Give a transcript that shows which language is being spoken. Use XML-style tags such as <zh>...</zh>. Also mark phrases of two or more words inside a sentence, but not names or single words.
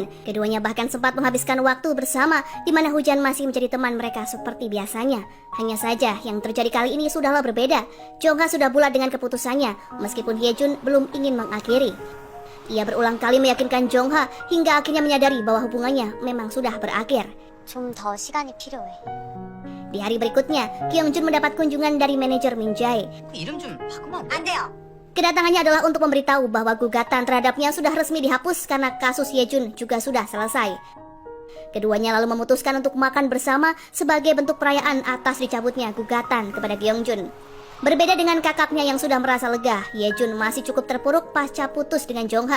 <id>Keduanya bahkan sempat menghabiskan waktu bersama, di mana hujan masih menjadi teman mereka seperti biasanya. Hanya saja yang terjadi kali ini sudahlah berbeda. Jongha sudah bulat dengan keputusannya, meskipun Hyejun belum ingin mengakhiri. Ia berulang kali meyakinkan Jongha hingga akhirnya menyadari bahwa hubungannya memang sudah berakhir.</id> <ko>좀 더 시간이 필요해.</ko> <id>Di hari berikutnya, Kyung-jun mendapat kunjungan dari manajer Min Jae.</id> <ko>이름 좀 바꾸면 안 돼? 안 돼요.</ko> <id>Kedatangannya adalah untuk memberitahu bahwa gugatan terhadapnya sudah resmi dihapus karena kasus Hyejun juga sudah selesai. Keduanya lalu memutuskan untuk makan bersama sebagai bentuk perayaan atas dicabutnya gugatan kepada Kyung-jun. Berbeda dengan kakaknya yang sudah merasa lega, Hyejun masih cukup terpuruk pasca putus dengan Jongha.</id>